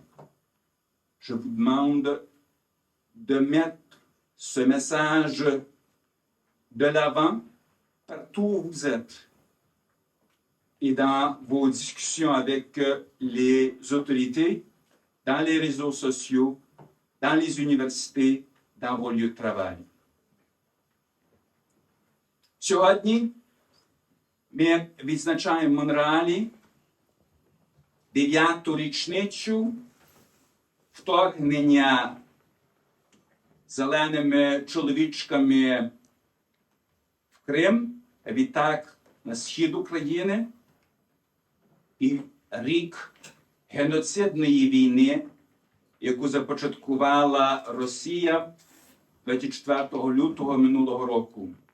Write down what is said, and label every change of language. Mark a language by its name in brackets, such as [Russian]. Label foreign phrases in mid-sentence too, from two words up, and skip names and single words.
[French] Je vous demande de mettre ce message de l'avant partout où vous êtes et dans vos discussions avec les autorités, dans les réseaux sociaux, dans les universités, dans vos lieux de travail. [Ukrainian] Сьогодні ми відзначаємо в Монреалі 9-ту річницю вторгнення зеленими чоловічками в Крим, а відтак на схід України, і рік геноцидної війни, яку започаткувала Росія 24 лютого минулого року.